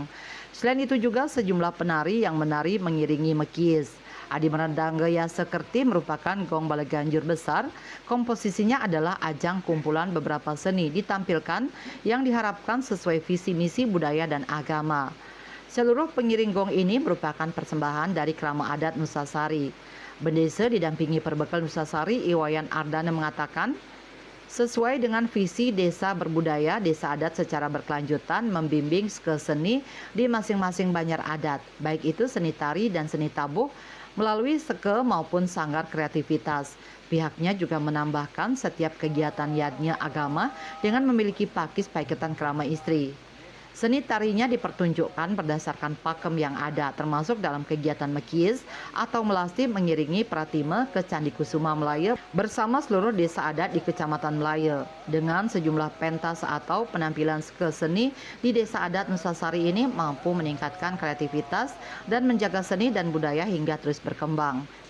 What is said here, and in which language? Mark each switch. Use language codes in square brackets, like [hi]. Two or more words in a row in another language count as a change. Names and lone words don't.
[id] Selain itu juga sejumlah penari yang menari mengiringi mekis. Adi Menandangga Sekerti merupakan gong Balaganjur besar. Komposisinya adalah ajang kumpulan beberapa seni ditampilkan yang diharapkan sesuai visi misi budaya dan agama. Seluruh pengiring gong ini merupakan persembahan dari Krama Adat Nusasari. Bendesa didampingi Perbekal Nusasari Iwayan Ardana mengatakan, sesuai dengan visi desa berbudaya, desa adat secara berkelanjutan membimbing ke seni di masing-masing banjar adat, baik itu seni tari dan seni tabuh melalui seke maupun sanggar kreativitas. Pihaknya juga menambahkan setiap kegiatan yadnya agama dengan memiliki pakis paiketan kerama istri. Seni tarinya dipertunjukkan berdasarkan pakem yang ada, termasuk dalam kegiatan mekis atau melasti mengiringi Pratime ke Candi Kusuma Melaya bersama seluruh desa adat di Kecamatan Melaya. Dengan sejumlah pentas atau penampilan seni di Desa Adat Nusasari ini mampu meningkatkan kreativitas dan menjaga seni dan budaya hingga terus berkembang.